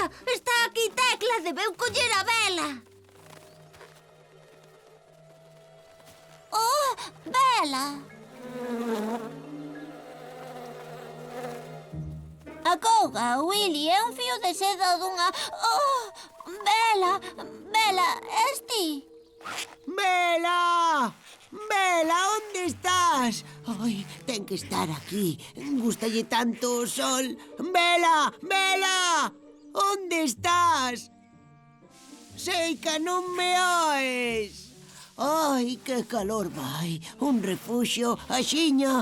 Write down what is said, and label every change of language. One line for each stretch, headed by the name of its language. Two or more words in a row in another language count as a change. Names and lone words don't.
Galician: Está aquí Tecla, debeu coller a Bela. Oh, Bela! Acoga, Willy, é un fío de seda dunha... Oh, Bela, Bela, és ti? Bela! Bela, onde estás? Ai, ten que estar aquí. Gustalle tanto o sol. Bela! Bela! Onde estás? Sei que non me oes. Ai, que calor vai. Un refuxio, axiña.